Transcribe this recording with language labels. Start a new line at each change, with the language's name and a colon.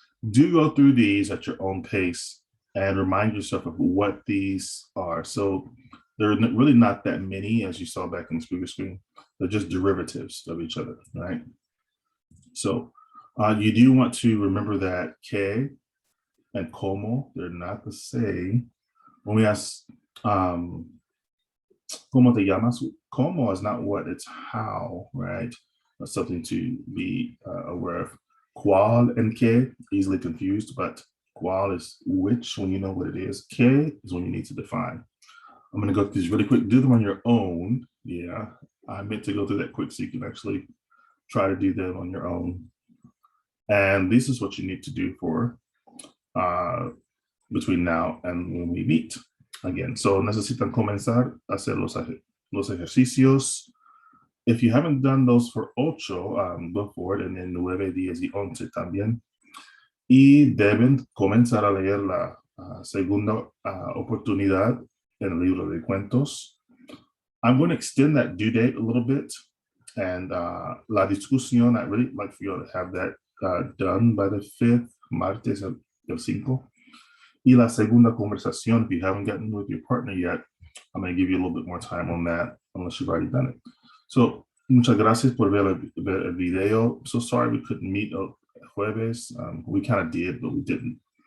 English: Do go through these at your own pace and remind yourself of what these are. So they're really not that many, as you saw back in the previous screen. They're just derivatives of each other, right? So you do want to remember that que and como, they're not the same. When we ask,
Spanish: ¿cómo te llamas?
English: Como is not what, it's how, right? That's something to be aware of. ¿Cuál and que, easily confused, but ¿cuál is which when you know what it is. Que is when you need to define. I'm going to go through these really quick. Do them on your own. Yeah, I meant to go through that quick so you can actually try to do them on your own. And this is what you need to do for between now and when we meet again.
Spanish: So necesitan comenzar a hacer los ejercicios.
English: If you haven't done those for 8, go forward, and then 9, 10
Spanish: y 11 también. Y deben comenzar a leer la segunda oportunidad en el libro de cuentos.
English: I'm going to extend that due date a little bit. And la discusión, I'd really like for you all to have that done by the 5th,
Spanish: martes el 5. Y la segunda conversación,
English: if you haven't gotten with your partner yet, I'm going to give you a little bit more time on that, unless you've already done it.
Spanish: So, muchas gracias por ver el video.
English: So sorry we couldn't meet jueves. We kind of did, but we didn't.